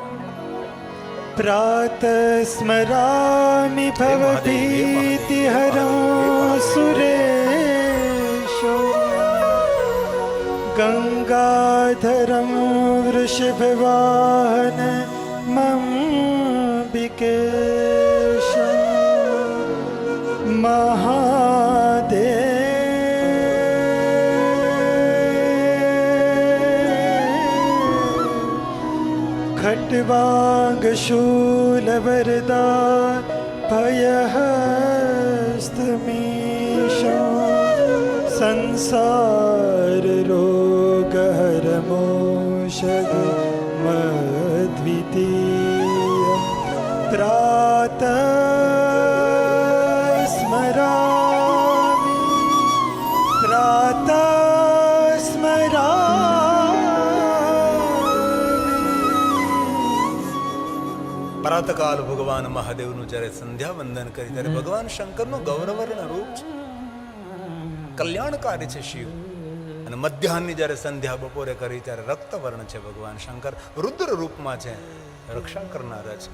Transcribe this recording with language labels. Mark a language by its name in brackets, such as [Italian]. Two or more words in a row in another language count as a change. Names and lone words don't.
[Sanskrit] પ્રાત સ્મરામિ ભવભીતિ હરો સુરેશો ગંગાધરમ વૃષભવાહન મંબિકેશ મહાદેવ खट्वाङ्गशूलवरदा भयहस्तमीशं संसाररोगहरमोषधमद्वितीयं प्रातः स्मरामि प्रातः [Gujarati] પ્રાતકાલ ભગવાન મહાદેવનું જ્યારે સંધ્યા વંદન કરી ત્યારે ભગવાન શંકરનું ગૌરવર્ણ રૂપ છે, કલ્યાણકારી છે શિવ. અને મધ્યાહનની જ્યારે સંધ્યા બપોરે કરી ત્યારે રક્તવર્ણ છે ભગવાન શંકર, રુદ્ર રૂપમાં છે, રક્ષા કરનારા છે.